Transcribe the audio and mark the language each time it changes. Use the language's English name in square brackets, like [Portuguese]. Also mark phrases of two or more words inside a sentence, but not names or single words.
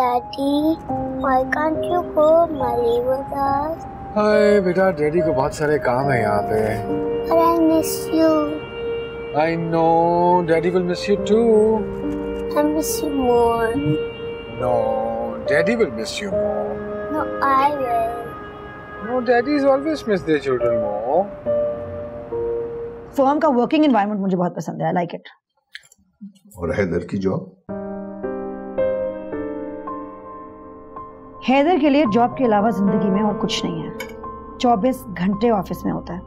[English] Daddy, why can't you go Mali with us? [Hindi] हाय बेटा, डैडी को बहुत सारे काम है यहाँ पे। [English] But I miss you. I know, Daddy will miss you too. I miss you more. No, Daddy will miss you more. No, I will. No, Daddies always miss their children more. [Hindi] फर्म का [English] working environment [Hindi] मुझे बहुत पसंद है, [English] I like it. [Hindi] और हैदर की जॉब? हैदर के लिए जॉब के अलावा जिंदगी में और कुछ नहीं है। 24 घंटे ऑफिस में होता है।